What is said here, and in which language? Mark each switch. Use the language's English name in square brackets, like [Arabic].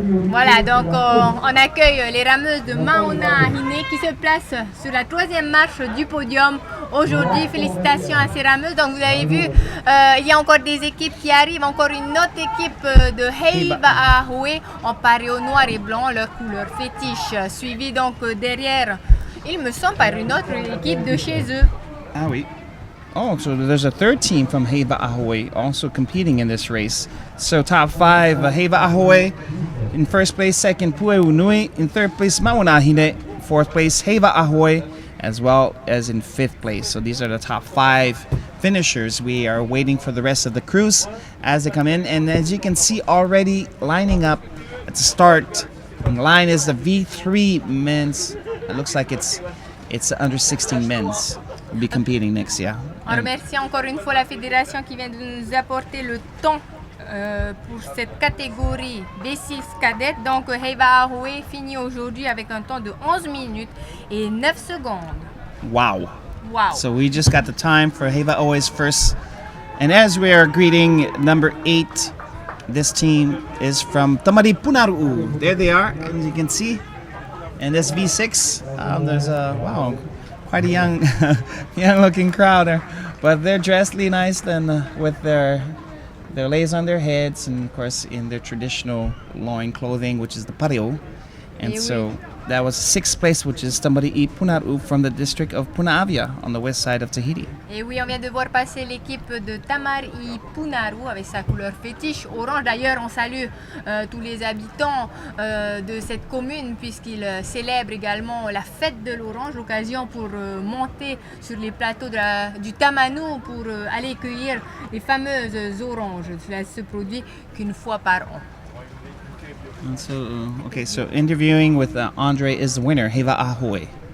[French] Voilà, donc on accueille les rameuses de Mateina'a qui se placent sur la troisième marche du podium aujourd'hui. Félicitations à ces rameuses. Donc vous avez vu, il y a encore des équipes qui arrivent, encore une autre équipe de Heiva Ahoe en paré au noir et blanc, leur couleur fétiche, suivie donc derrière, il me semble, par une autre équipe de chez eux. Ah oui. [English] Oh, so there's a third team from Heiva Ahoe also competing in this race. So top five, Heiva Ahoe in first place, second Pueunui, in third place Mateina'a, fourth place Heiva Ahoe, as well as in fifth place. So these are the top five finishers. We are waiting for the rest of the crews as they come in, and as you can see already lining up at the start, in line is the V3 men's. It looks like it's under 16 men's. Will be competing next year. [French] On remercie encore une fois la fédération qui vient de nous apporter le temps pour cette catégorie B6 cadette. Donc Heiva Ahoe finit aujourd'hui avec un temps de 11 minutes et 9 secondes. Wow. Wow. [English] So we just got the time for Heiva Ahoe's first. And as we are greeting number 8, this team is from Tamari Punaru. There they are, as you can see. And this V6, there's a, wow, quite a young looking crowd there, but they're dressed really nice and with their leis on their heads, and of course in their traditional loin clothing, which is the pareo. And so that was sixth place, which is Tamari Punaru from the district of Punaavia on the west side of Tahiti. [French] Et oui, on vient de voir passer l'équipe de Tamari Punaru avec sa couleur fétiche orange. D'ailleurs, on salue tous les habitants de cette commune puisqu'ils célèbrent également la fête de l'orange, l'occasion pour monter sur les plateaux du Tamanu pour aller cueillir les fameuses oranges. Cela se produit qu'une fois par an. [English] And so, interviewing with Andre is the winner, Heiva Ahoe.